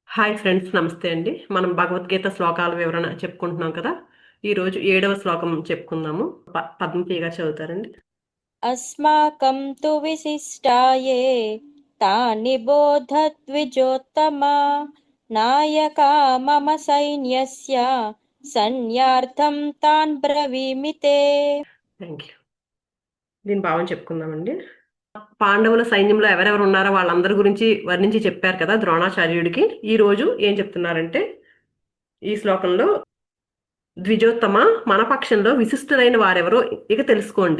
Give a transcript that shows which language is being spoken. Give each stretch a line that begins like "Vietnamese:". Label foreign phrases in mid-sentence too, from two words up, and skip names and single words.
Telugu: హాయ్ ఫ్రెండ్స్, నమస్తే అండి. మనం భగవద్గీత శ్లోకాల వివరణ చెప్పుకుంటున్నాం కదా. ఈరోజు 7వ శ్లోకం చెప్పుకుందాము. పద్మతీ గారు చదువుతారండి.
Sanskrit: अस्माकं तु विशिष्टाये तानि बोधद्विजोत्तमा नायका मम सैन्यस्य सैन्यार्थं तान् ब्रवीमि ते।
English: thank you.
Telugu: దీని భావం చెప్పుకుందామండి. పాండవుల సైన్యంలో ఎవరెవరు ఉన్నారో వాళ్ళందరి గురించి వర్ణించి చెప్పారు కదా ద్రోణాచార్యుడికి. ఈ రోజు ఏం చెప్తున్నారంటే ఈ శ్లోకంలో, ద్విజోత్తమ, మన పక్షంలో విశిష్టులైన వారెవరో ఇక తెలుసుకోండి.